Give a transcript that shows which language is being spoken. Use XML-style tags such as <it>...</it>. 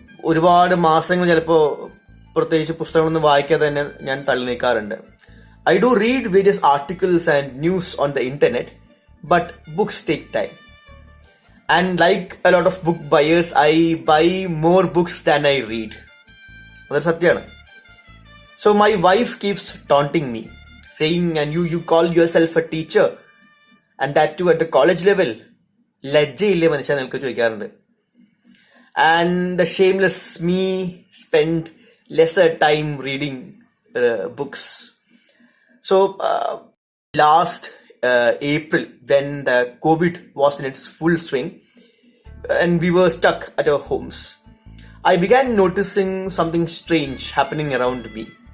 <ml>ഒരുപാട് മാസങ്ങൾ ചിലപ്പോൾ പ്രത്യേകിച്ച് പുസ്തകങ്ങളൊന്നും വായിക്കാതെ തന്നെ ഞാൻ തള്ളി നീക്കാറുണ്ട്.</ml> <en>I do read various articles and news on the internet, but books take time. And like a lot of book buyers, I buy more books than I read.</en> <ml>അതൊരു സത്യമാണ്.</ml> <en>So my wife keeps taunting me, saying, and you call yourself a teacher, and that too at the college level.</en> <ml>ലജ്ജയില്ലേ മനുഷ്യ നിനക്ക് ചോദിക്കാറുണ്ട്.</ml> <en>And the shameless me spend lesser time reading books. So last April, when the COVID was in its full swing and we were stuck at our homes, I began noticing something strange happening around me.</en>